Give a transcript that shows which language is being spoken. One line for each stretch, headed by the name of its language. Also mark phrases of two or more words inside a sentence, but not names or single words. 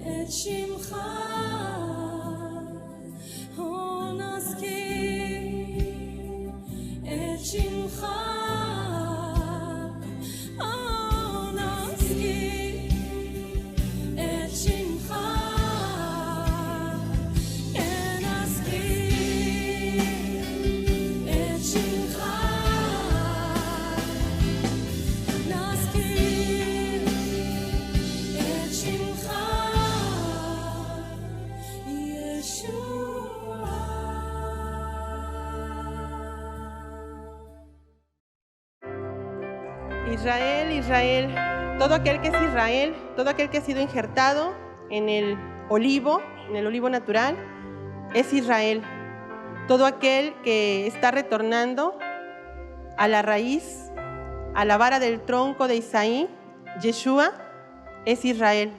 Hebrew: שמך, נזכיר את שמך, נזכיר את שמך, כן נזכיר את שמך, נזכיר את שמך,
Spanish: Israel, Israel, todo aquel que es Israel, todo aquel que ha sido injertado en el olivo natural, es Israel. Todo aquel que está retornando a la raíz, a la vara del tronco de Isaí, Yeshua, es Israel.